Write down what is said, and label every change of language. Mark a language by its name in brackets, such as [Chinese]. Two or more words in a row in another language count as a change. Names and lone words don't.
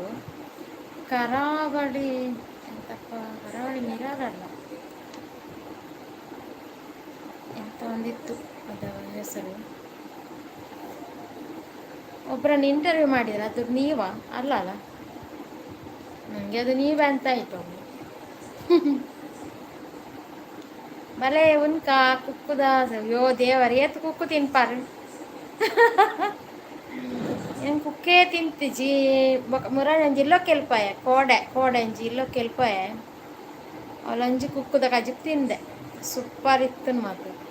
[Kannada] ಕರಾವಳಿ ಎಂತಪ್ಪ, ಕರಾವಳಿ ಮಿರರಲ್ಲ ಎಂತ ಒಂದಿತ್ತು ಅದರ ಹೆಸರು. ಒಬ್ಬರನ್ನು ಇಂಟರ್ವ್ಯೂ ಮಾಡಿದ್ರು, ಅದು ನೀವಾ? ಅಲ್ಲ ಅಲ್ಲ, ನನಗೆ ಅದು ನೀವೇ ಅಂತ ಆಯಿತು. [Tulu] ಭಲೇ ಉನ್ಕ ಕುಕ್ಕುದ, ಯೋ ದೇವರ ಏತು ಕುಕ್ಕು ತಿನ್ಪಾರು. ಏನು ಕುಕ್ಕೇ ತಿಂತಿಜಿ ಮುರಾರಂಜಿ ಇಲ್ಲೋ ಕೆಲ್ಪಾಯ ಕೋಡೆ ಅಂಜಿ ಇಲ್ಲೋ ಕೆಲ್ಪಾಯ ಅವಳಂಜಿ ಕುಕ್ಕುದ ಕಜಿಕ್ ತಿಂದೆ. [Kannada] ಸೂಪರ್ ಇತ್ತು ಮಾತು.